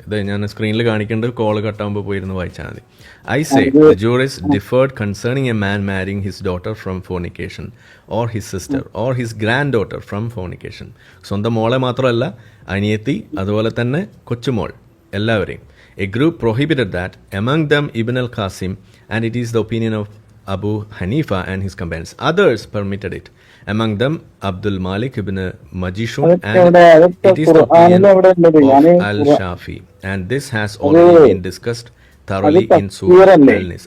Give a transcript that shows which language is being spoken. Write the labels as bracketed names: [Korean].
[Malayalam] ഞാൻ സ്ക്രീനിൽ കാണിക്കേണ്ടത് കോള് കട്ടാകുമ്പോൾ പോയിരുന്ന് വായിച്ചാൽ മതി. [English] I say the juries differed concerning a man marrying his daughter from fornication or his sister or his granddaughter from fornication. [Malayalam] സ്വന്തം മോളെ മാത്രമല്ല, അനിയത്തി, അതുപോലെ തന്നെ കൊച്ചുമോൾ, എല്ലാവരെയും. [English] A group prohibited that, among them Ibn al-Qasim, and it is the opinion of Abu Hanifa and his companions. Others permitted it, among them Abdul Malik ibn Majishun, and it is the opinion of al-Shafi. And this has already been discussed thoroughly in Surah Al-Nis.